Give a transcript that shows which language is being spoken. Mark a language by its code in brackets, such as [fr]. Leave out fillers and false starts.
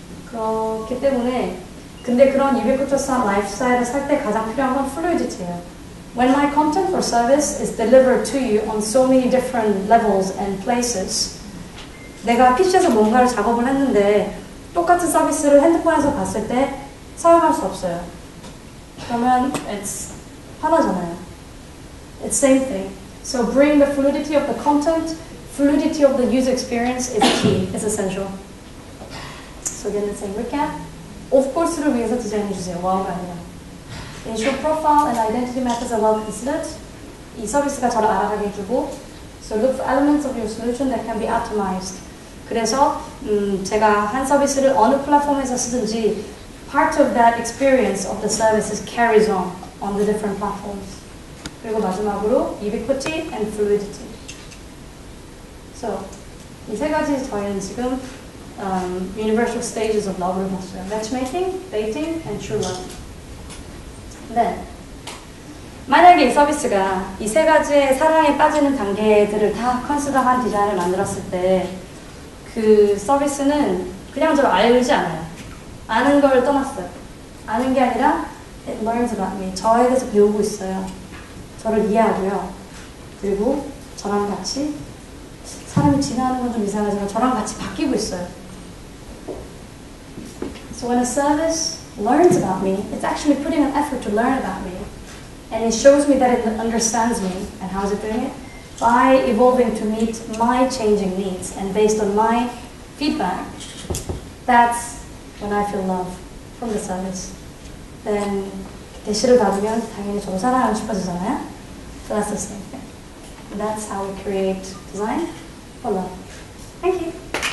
[ko] 그렇기 때문에 근데 그런 ubiquitous한 라이프스타일을 살 때 가장 필요한 건 fluidity예요. [en] When my content or service is delivered to you on so many different levels and places [ko] 내가 PC에서 뭔가를 작업을 했는데 똑같은 서비스를 핸드폰에서 봤을 때 사용할 수 없어요. 그러면 it's 화나잖아요. [en] It's same thing. So bring the fluidity of the content, fluidity of the user experience is key, is essential. So again, the same recap. [ko] 오프코스를 위해서 디자인해 주세요. 와우가 아니라. [en] Ensure profile and identity matters are well considered. [ko] 이 서비스가 저를 알아가게 해주고 [en] So look for elements of your solution that can be atomized. [ko] 그래서 제가 한 서비스를 어느 플랫폼에서 쓰든지 [en] part of that experience of the services carries on the different platforms. [ko] 그리고 마지막으로 ubiquity and fluidity. So 이 세 가지 저희는 지금 [en] universal stages of love [ko] 를 봤어요. [en] Matchmaking, dating, and true love. [ko] 네. 만약에 이 서비스가 이 세 가지의 사랑에 빠지는 단계들을 다 컨시더한 디자인을 만들었을 때 그 서비스는 그냥 저를 알지 않아요. 아는 걸 떠났어요. 아는 게 아니라 [en] it learns about me. [ko] 저에 대해서 배우고 있어요. 저를 이해하고요. 그리고 저랑 같이 사람이 진화하는 건 좀 이상하지만 저랑 같이 바뀌고 있어요. [en] So when a service learns about me, it's actually putting an effort to learn about me. And it shows me that it understands me. And how is it doing it? By evolving to meet my changing needs. And based on my feedback, that's when I feel love from the service. [ko] Then 대시를 받으면 당연히 저도 사랑하고 싶어지잖아요. [en] So that's the same thing. And that's how we create design for love. Thank you.